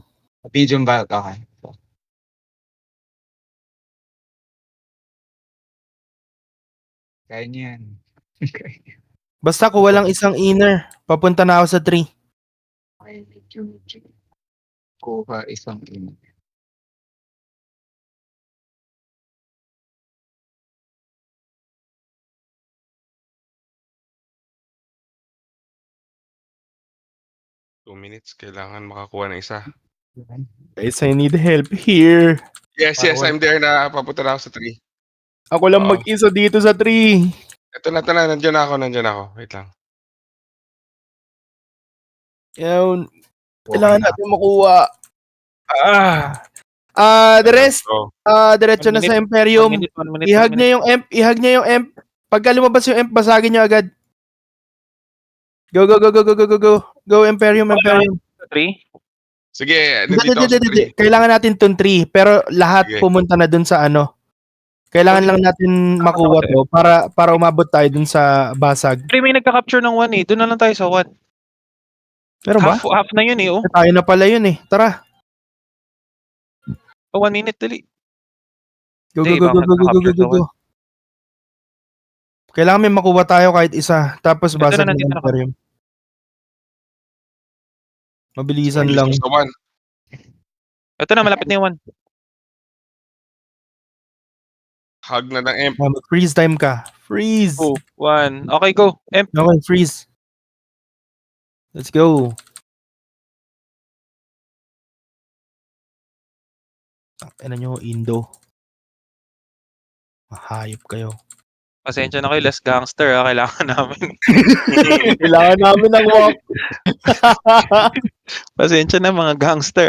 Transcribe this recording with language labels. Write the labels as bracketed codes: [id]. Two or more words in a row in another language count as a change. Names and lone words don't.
[en] Medium bulk, [tl] okay. Kaya niyo yan. Basta kuha lang isang inner. Papunta na ako sa 3. Okay, medium. Kuha isang in. [en] Two minutes. [tl] Kailangan makakuha ng isa. [en] Guys, I need help here. Yes, I'm there [tl] na. Papunta na ako sa 3. Ako lang Oo. mag-isa dito sa 3. Ito na. Nandiyan ako. Wait lang. Yan. Kailangan natin makuha. [en] The rest, [tl] So, diretso na sa Imperium. [en] 1 minute, 1 minute. [tl] Ihag niya yung imp. Pagka lumabas yung imp, basagin niyo agad. [en] Go, go, go, go, go, go, go, go. Go, Imperium. [tl] 3. sige, nandito ako sa 3. Kailangan natin tong 3, pero lahat Sige. pumunta na dun sa ano. Kailangan lang natin makuha to para umabot tayo dun sa basag. Pre, may nagka-capture ng 1 eh. Doon na lang tayo sa 1. Pero ba? Half na yun eh, oh. Tayo na pala yun eh. Tara. 1 minute, dali. [en] Go, [tl] Hindi, [en] go, go, go, [tl] bakit [en] go, go, go, [tl] nakapture [en] go, [tl] sa [en] go. [tl] Kailangan may makuha tayo kahit isa. Tapos Ito basag na, ng nandito na ako. Imperium. Mabilisan lang. Sa 1. Ito na, malapit na yung 1. Hug na ng imp. [en] Freeze time ka. Freeze. 2, 1. Okay, go. Imp. Okay, freeze. Let's go. [tl] Ano nyo, Indo. Mahayop kayo. Pasensya na kayo, [en] less gangster [tl] ha. Kailangan namin. Kailangan namin ng walk. Pasensya na mga gangster.